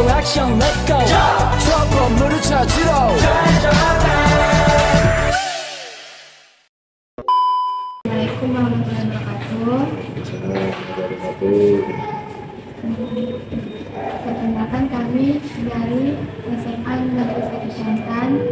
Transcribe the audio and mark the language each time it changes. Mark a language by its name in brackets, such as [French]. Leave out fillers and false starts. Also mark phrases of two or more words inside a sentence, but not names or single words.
[Korean] 액션 [English] let's go [Korean] 저 건물을 찾으러 [Arabic] السلام عليكم ورحمة الله وبركاته. [Indonesian] Perkenalkan kami dari SMA Negeri 1 Shantan.